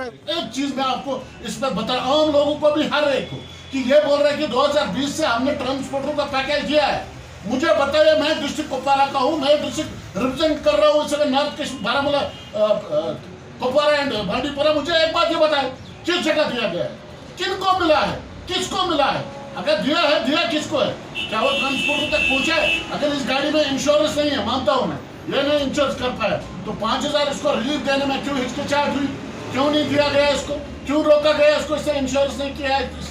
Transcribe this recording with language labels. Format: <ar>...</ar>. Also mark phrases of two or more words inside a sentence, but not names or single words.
<ur>ایک چیز میں آپ کو اس میں بتا عام لوگوں کو بھی ہر ایک کو کہ یہ بول رہے ہیں کہ 2020 سے ہم نے ٹرانسپورٹوں کا پیکیج دیا ہے مجھے بتائیے میں ڈسٹرکٹ کپوارہ کا ہوں میں ڈسٹرکٹ ریپرزینٹ کر رہا ہوں اس وقت نارتھ کشمیر بارہمولہ کپوارہ اینڈ بانڈی پورہ مجھے ایک بات یہ بتائیں کس جگہ دیا گیا ہے کن کو ملا ہے کس کو ملا ہے اگر دیا ہے دیا کس کو ہے کیا وہ ٹرانسپورٹوں تک پہنچا ہے اگر اس گاڑی میں انشورنس نہیں ہے مانتا ہوں میں یہ نہیں انشورنس کر پایا تو 5,000 اس کو ریلیف دینے میں کیوں ہچکچاہٹ ہوئی کیوں نہیں دیا گیا اس کو کیوں روکا گیا اس کو اس نے انشورنس نہیں کیا ہے اس</ur>